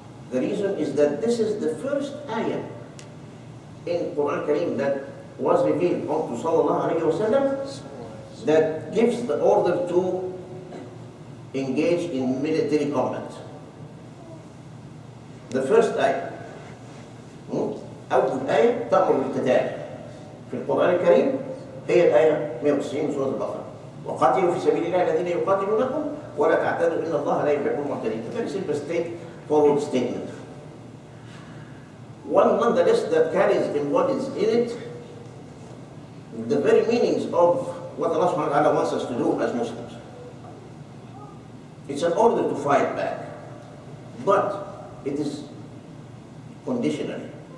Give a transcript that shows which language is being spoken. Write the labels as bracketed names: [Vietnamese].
[English] The reason is that this is the first ayah in Quran Kareem that was revealed unto Sallallahu Alaihi Wasallam that gives the order to engage in military combat. The first ayah. [Arabic] أول آية تأمر بالقتال في القرآن الكريم هي الآية 190 من سورة البقرة. وقاتلوا في سبيل الله الذين يقاتلونكم ولا تعتدوا إن الله لا يحب المعتدين. [English] A very simple straightforward statement. One nonetheless that carries in what is in it the very meanings of what Allah subhanahu wa ta'ala wants us to do as Muslims. It's an order to fight back, but it is conditionally.